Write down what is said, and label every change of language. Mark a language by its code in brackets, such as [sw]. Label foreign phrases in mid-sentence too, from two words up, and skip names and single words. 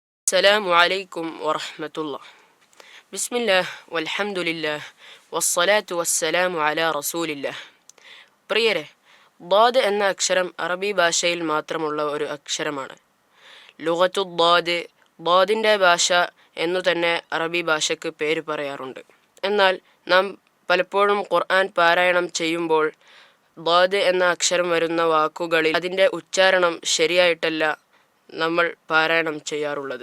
[ar] السلام عليكم ورحمة الله. بسم الله والحمد لله والصلاة والسلام على رسول الله. [ml] പ്രിയരെ, ضاد എന്ന അക്ഷരം അറബി ഭാഷയിൽ മാത്രമുള്ള ഒരു അക്ഷരമാണ്. ലുഗത്തു ضاد, ضادന്റെ ഭാഷ എന്നു തന്നെ അറബി ഭാഷയ്ക്ക് പേര് പറയാറുണ്ട്. എന്നാൽ നാം പലപ്പോഴും ഖുർആൻ പാരായണം ചെയ്യുമ്പോൾ ضاد എന്ന അക്ഷരം വരുന്ന വാക്കുകളിൽ അതിൻ്റെ ഉച്ചാരണം ശരിയായിട്ടല്ല നമ്മൾ പാരായണം ചെയ്യാറുള്ളത്.